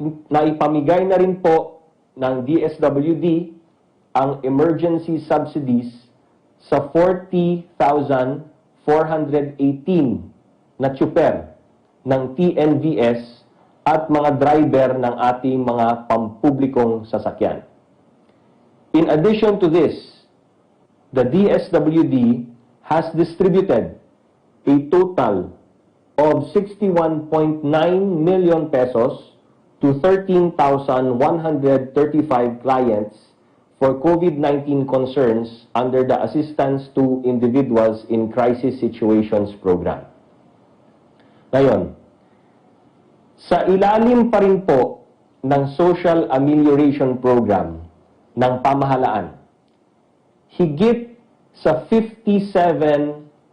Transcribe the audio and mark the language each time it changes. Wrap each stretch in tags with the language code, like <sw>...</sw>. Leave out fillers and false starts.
<tl>Naipamigay na rin po ng DSWD ang emergency subsidies sa 40,418 na tsuper ng TNVS at mga driver ng ating mga pampublikong sasakyan.</tl> <en>In addition to this, the DSWD has distributed a total of 61.9 million pesos to 13,135 clients for COVID-19 concerns under the Assistance to Individuals in Crisis Situations Program.</en> <tl>Ngayon, sa ilalim pa rin po ng Social Amelioration Program ng pamahalaan, higit sa 57.49</tl>